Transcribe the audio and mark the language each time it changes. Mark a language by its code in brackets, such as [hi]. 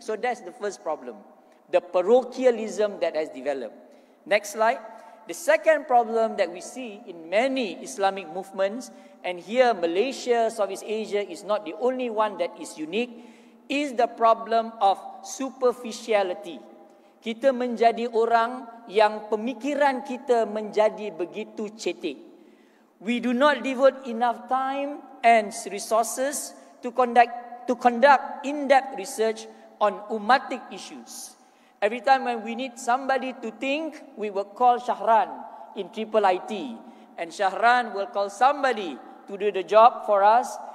[en] So that's the first problem, the parochialism that has developed. Next slide. The second problem that we see in many Islamic movements, and here Malaysia, Southeast Asia is not the only one that is unique, is the problem of superficiality. [id] Kita menjadi orang yang pemikiran kita menjadi begitu cetek. [en] We do not devote enough time and resources to conduct in-depth research on ummatic issues. Every time when we need somebody to think, we will call Shahran in Triple IT. And Shahran will call somebody to do the job for us.